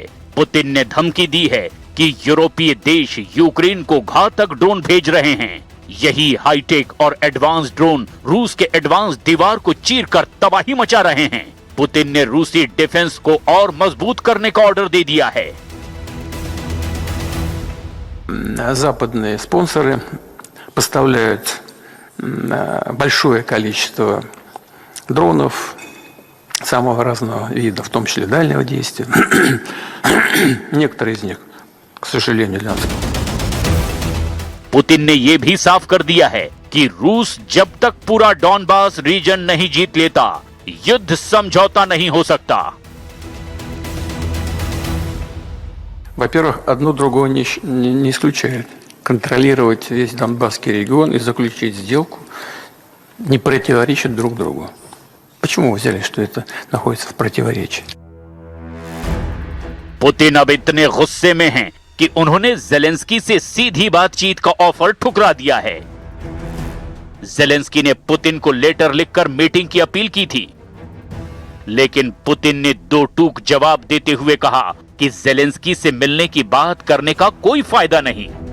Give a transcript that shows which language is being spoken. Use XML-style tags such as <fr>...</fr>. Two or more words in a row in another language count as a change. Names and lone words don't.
<hi>पुतिन ने धमकी दी है कि यूरोपीय देश यूक्रेन को घातक ड्रोन भेज रहे हैं। यही हाईटेक और</hi> <en>advance drone</en> <hi>रूस के एडवांस दीवार को चीरकर तबाही मचा रहे हैं। पुतिन ने रूसी डिफेंस को और मजबूत करने का ऑर्डर दे दिया है।</hi> <ru>Западные спонсоры поставляют большое количество дронов самого разного вида, в том числе дальнего действия. Некоторые из них, к сожалению, для нас.</ru> <hi>पुतिन ने यह भी साफ कर दिया है कि रूस जब तक पूरा डॉनबास रीजन नहीं जीत लेता, युद्ध समझौता नहीं हो सकता।</hi> <ru>Во-первых, одно другого не исключает. Контролировать весь Донбасский регион и заключить сделку не противоречит друг другу. Почему вы взяли, что это находится в противоречии?</ru> <hi>पुतिन अब इतने गुस्से में हैं कि उन्होंने ज़ेलेंस्की से सीधी बातचीत का ऑफर ठुकरा दिया है। ज़ेलेंस्की ने पुतिन को लेटर लिखकर मीटिंग की अपील की थी, लेकिन पुतिन ने दो टूक जवाब देते हुए कहा कि ज़ेलेंस्की से मिलने की बात करने का कोई फायदा नहीं।</hi>